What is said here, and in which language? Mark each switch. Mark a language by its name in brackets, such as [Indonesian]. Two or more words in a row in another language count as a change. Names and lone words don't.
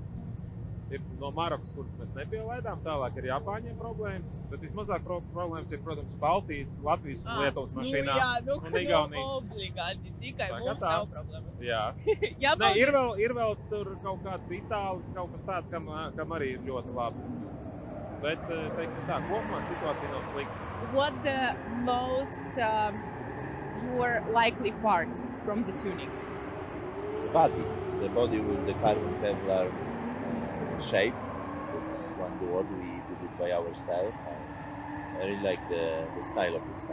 [Latvian] Ir no Marokas, kuras mēs nepielaidām, tālāk ir Japāņiem problēmas, bet vismazāk problēmas ir, protams, Baltijas, Latvijas un Lietuvas mašīnām un Igaunijas. Obligāti, tikai mums nav problēmas. Jā. Ne, ir vēl tur kaut kāds itālis, kaut kas tāds, kam arī ir ļoti labi. Bet, teiksim tā, kopumā situācija nav slikta. [English] What the most your likely part from the tuning? The body. The body with the carbon Kevlar shape. This is one word we did it by ourselves. I really like the style of this car.